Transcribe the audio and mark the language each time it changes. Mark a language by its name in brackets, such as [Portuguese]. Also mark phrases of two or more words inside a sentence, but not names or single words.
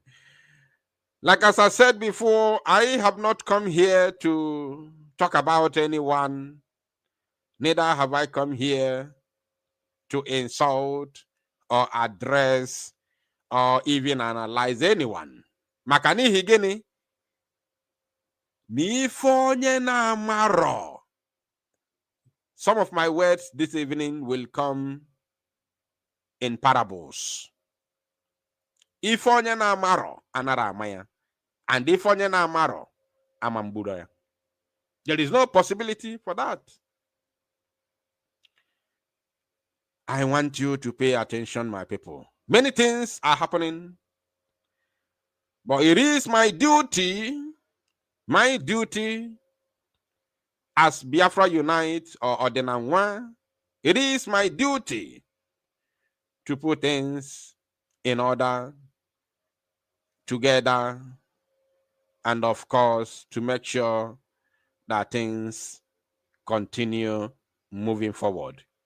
[English] Like as I said before, I have not come here to talk about anyone. Neither have I come here to insult or address or even analyze anyone. [Igbo] Maka n'ihi gịnị? N'ife onye na-amarọ. [English] Some of my words this evening will come in parables. [Igbo] Ife onye na-amarọ anara ama ya. And ife onye na-amarọ amamburo ya. [English] There is no possibility for that. I want you to pay attention, my people. Many things are happening, but it is my duty as Biafra Unite or Odenanwa, it is my duty to put things in order together and of course, to make sure that things continue moving forward.